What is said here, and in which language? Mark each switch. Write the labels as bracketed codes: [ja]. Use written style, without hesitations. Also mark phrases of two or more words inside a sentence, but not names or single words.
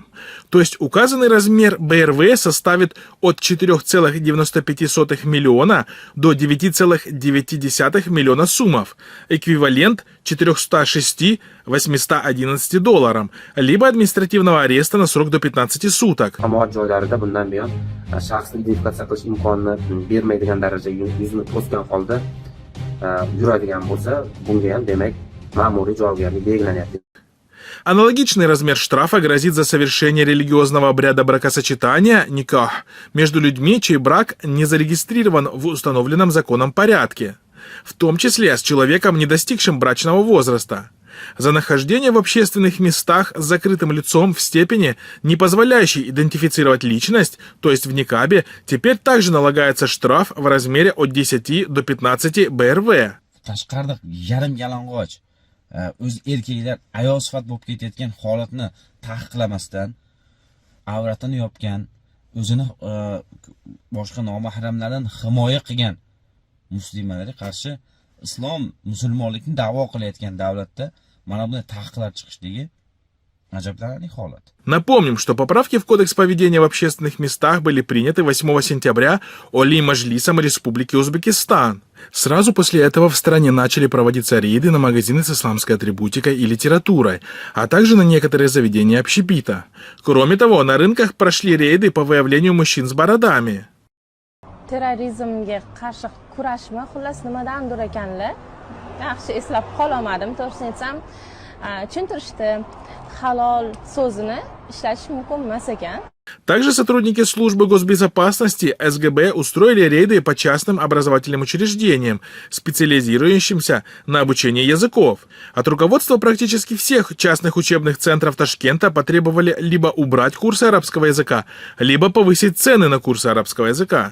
[ru] То есть указанный размер БРВ составит от 4,95 миллиона до 9,9 миллиона сумов, эквивалент $406-811, либо административного ареста на срок до 15 суток. [uz] Shaxsni identifikatsiya qilish imkonini bermaydigan darajaga yuzini to'sgan holda yuradigan bo'lsa, bunga ham demak ma'muriy javobgarlik belgilanyapti. [ru] Аналогичный размер штрафа грозит за совершение религиозного обряда бракосочетания никах между людьми, чей брак не зарегистрирован в установленном законом порядке, в том числе с человеком, не достигшим брачного возраста. За нахождение в общественных местах с закрытым лицом в степени, не позволяющей идентифицировать личность, то есть в никабе, теперь также налагается штраф в размере от 10 до 15 БРВ. [uz] Tashqarida yarim yalang'och o'z erkaklar ayol sifat bo'lib ketayotgan holatni taqiqlamasdan, avratini yopgan, o'zini boshqa nomahramlardan himoya qilgan muslimalarga qarshi islom musulmonlikni da'vo qilayotgan davlatda mana bunday taqiqlar chiqishligi ajablanarli holat. [ru] Напомним, что поправки в Кодекс поведения в общественных местах были приняты 8 сентября Оли Маджлисом Республики Узбекистан. Сразу после этого в стране начали проводиться рейды на магазины с исламской атрибутикой и литературой, а также на некоторые заведения общепита. Кроме того, на рынках прошли рейды по выявлению мужчин с бородами. [uz] Terrorizmga qarshi kurashma, xullas nimadandir ekanlar. Yaxshi eslab qolmadim, to'g'risini aytsam, tushuntirishdi, halol so'zini ishlatish mumkin emas ekan. [ru] Также сотрудники службы госбезопасности СГБ устроили рейды по частным образовательным учреждениям, специализирующимся на обучении языков. От руководства практически всех частных учебных центров Ташкента потребовали либо убрать курсы арабского языка, либо повысить цены на курсы арабского языка.